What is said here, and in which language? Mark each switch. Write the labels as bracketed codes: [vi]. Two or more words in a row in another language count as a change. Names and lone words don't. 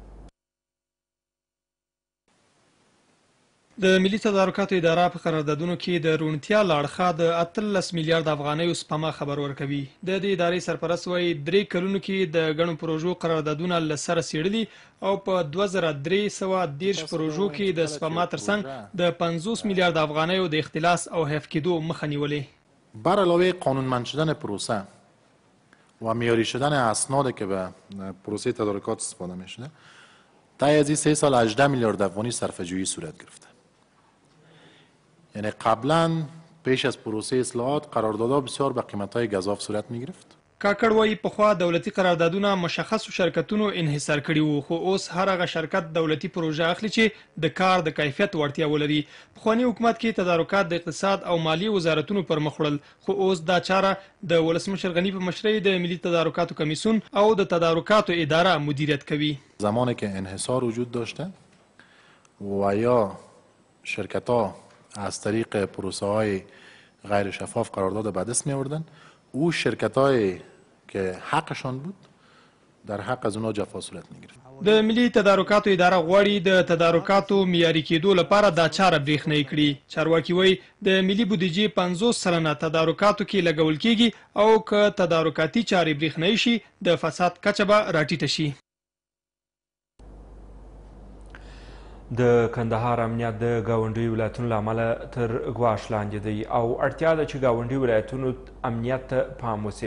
[ps] د ملي تدارکاتو اداره په قراردادونو کې د روڼتیا له اړخه د 18 میلیارد افغانیو سپما خبر ورکوي. د دې ادارې سرپرست وایي 3 کلونو کې د ګڼو پروژو قراردادونه له سره څېړلي او په 2313 پروژو کې د سپما ترڅنګ د 50 میلیارد افغانیو د اختلاس او حیف کېدو مخه نیولې. [fa] بر علاوه قانونمند شدن پروسه و معیاری شدن اسنادی که به پروسه تدارکات استفاده می‌شده طی از 3 سال 18 میلیارد افغانی صرفه‌جویی صورت گرفته. یعنی قبلا پیش از پروسه اصلاحات قراردادها بسیار به قیمت‌های گزاف صورت می‌گرفت. [ps] کاکړ وایي پخوا دولتي قراردادونه مشخصو شرکتونو انحصار کړي وو، خو اوس هر هغه شرکت دولتي پروژه اخلي چې د کار د کیفیت وړتیا ولري. پخواني حکومت کې تدارکات د اقتصاد او مالیې وزارتونو پر مخ وړل، خو اوس دا چاره د ولسمشر غني په مشرۍ د ملي تدارکاتو کمیسیون او د تدارکاتو اداره مدیریت کوي. [fa] زمانی که انحصار وجود داشته و یا شرکت‌ها از طریق پروسه های غیر شفاف قرارداد به دست می آوردن، او شرکت هایی که حقشان بود در حق از اونها جفا صورت می گرفت. [ps] د ملي تدارکاتو اداره غواړي د تدارکاتو معیاري کېدو لپاره دا چاره برېښنایي کړي. چارواکي وایي د ملي بودیجې 50% تدارکاتو کې لګول کېږي او که تدارکاتي چارې برېښنایي شي د فساد کچه به راټیټه شي. د کندهار امنیت د ګاونډي ولایتونو له امله تر ګواښ لاندې دی او اړتیا ده چې ګاونډي ولایتونو امنیت ته پام وشي.